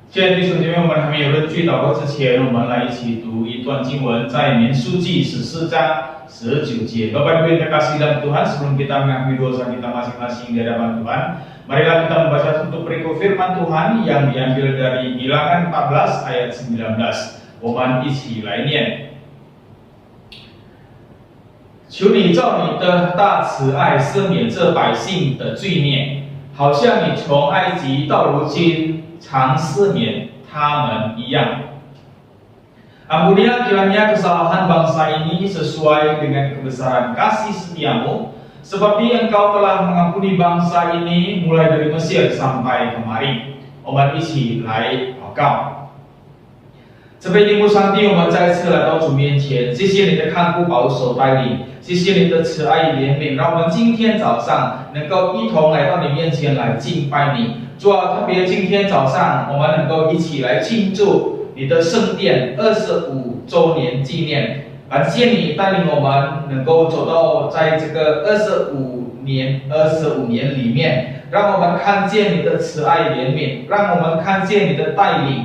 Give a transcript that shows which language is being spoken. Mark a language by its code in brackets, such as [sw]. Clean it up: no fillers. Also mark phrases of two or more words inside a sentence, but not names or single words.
[zh] 谢弟兄姐妹，我们还没有认罪祷告之前，我们来一起读一段经文，在民数记14章19节. [id] Bapak Ibu yang terkasih dalam Tuhan, sebelum kita mengakui dosa kita masing-masing di hadapan Tuhan, marilah kita membaca untuk perikop firman Tuhan yang diambil dari Bilangan 14 ayat 19. [zh] 我们一起来念。求你照你的大慈爱赦免这百姓的罪孽，好像你从埃及到如今常赦免他们一样。 [id] Ampunilah kiranya kesalahan bangsa ini sesuai dengan kebesaran kasih setiamu, seperti engkau telah mengampuni bangsa ini mulai dari Mesir sampai kemari. [zh] 我们一起来祷告。这杯天父上帝，我们再次来到主面前，谢谢你的看顾保守带领，谢谢你的慈爱怜悯，让我们今天早上能够一同来到你面前来敬拜你。主啊，特别今天早上我们能够一起来庆祝你的圣殿25周年纪念，感谢你带领我们能够走到在这个25年里面，让我们看见你的慈爱怜悯，让我们看见你的带领。